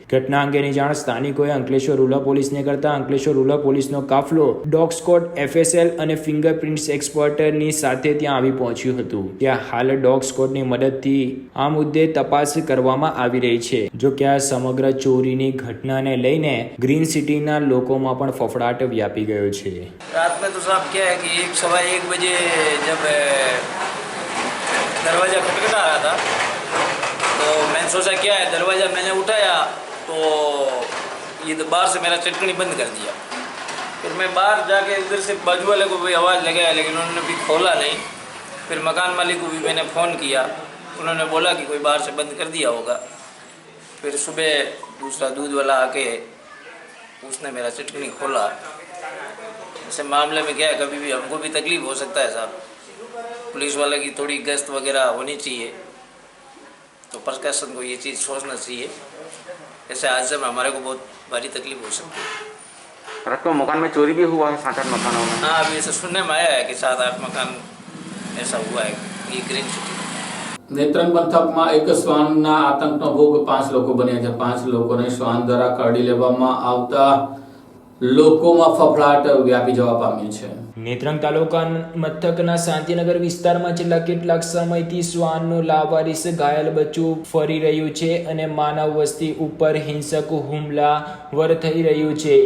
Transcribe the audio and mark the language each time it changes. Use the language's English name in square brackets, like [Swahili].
[Gujarati] ઘટના અંગેની જાણ સ્થાનિકોએ અંકલેશ્વર રૂરલ પોલીસને કરતા અંકલેશ્વર રૂરલ પોલીસનો કાફલો ડોગ સ્કોડ, FSL અને ફિંગરપ્રિન્ટ્સ એક્સપર્ટની સાથે ત્યાં આવી પહોંચ્યું હતું. ત્યાં હાલ ડોગ સ્કોડની મદદથી આ મુદ્દે તપાસ કરવામાં આવી રહી છે. જો કે આ સમગ્ર ચોરીની ઘટનાને લઈને ગ્રીન સિટીના લોકોમાં પણ ફફડાટ વ્યાપી ગયો છે. [Hindi] रात में तो साहब क्या है कि 1-1:15 बजे जब दरवाज़ा खटखटा रहा था तो मैंने सोचा क्या है, दरवाज़ा मैंने उठाया तो ये तो बाहर से मेरा चटकनी बंद कर दिया. फिर मैं बाहर जाके उधर से बाजू वाले को भी आवाज़ लगाया लेकिन उन्होंने भी खोला नहीं. फिर मकान मालिक को भी मैंने फ़ोन किया, उन्होंने बोला कि कोई बाहर से बंद कर दिया होगा. फिर सुबह दूसरा दूध वाला आके उसने मेरा चटकनी खोला. ऐसे मामले में क्या है, कभी भी हमको भी तकलीफ हो सकता है साहब. पुलिस वाले की थोड़ी गश्त वगैरह होनी चाहिए, तो प्रशासन को ये चीज़ सोचना चाहिए. ऐसे हादसे में हमारे को बहुत भारी तकलीफ हो सकती है. रात को मकान में चोरी भी हुआ है 7-8 मकानों में. हाँ, अभी ऐसा सुनने में आया है कि 7-8 मकान ऐसा हुआ है ये ग्रीन सिटी. [Gujarati] નેત્રંગ પંથકમાં એક શ્વાનના આતંકનો ભોગ 5 લોકો બન્યા છે. 5 લોકોને શ્વાન દ્વારા કરડી લેવામાં આવતા લોકોમાં ફફડાટ વ્યાપી જવા પામ્યો છે. નેત્રંગ તાલુકા મથકના શાંતિનગર વિસ્તારમાં છેલ્લા કેટલાક સમયથી શ્વાનનું લાવારીસ ઘાયલ બચ્ચું ફરી રહ્યું છે અને માનવ વસ્તી ઉપર હિંસક હુમલાવર થઈ રહ્યું છે.